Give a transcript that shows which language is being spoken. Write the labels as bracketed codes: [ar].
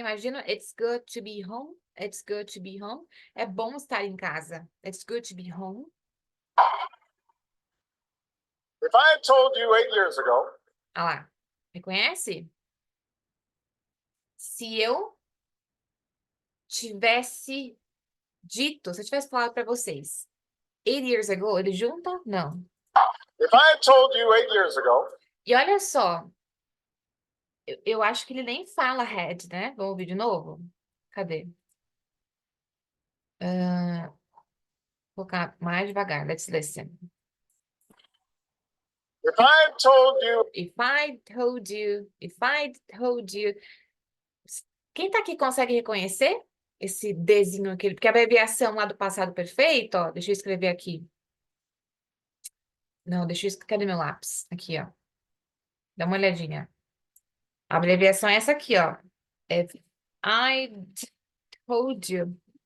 [en] Imagina, it's good to be home. It's good to be home. [pt] É bom estar em casa. [en] It's good to be home. If I had told you 8 years ago... [pt] Ah lá, reconhece? Se eu tivesse dito, se eu tivesse falado para vocês, [en] 8 years ago, [pt] ele junta? Não. [en] If I had told you 8 years ago... [pt] E olha só, eu acho que ele nem fala had, né? Vamos ouvir de novo? Cadê? Vou colocar mais devagar. [en] Let's listen. If I had told you... If I told you, if I told you. [pt] Quem tá aqui consegue reconhecer esse Dzinho aqui? Porque a abreviação lá do passado perfeito, ó. Deixa eu escrever aqui. Não, deixa eu escrever. Cadê meu lápis? Aqui, ó. Dá uma olhadinha. A abreviação é essa aqui, ó. [en] If I told you.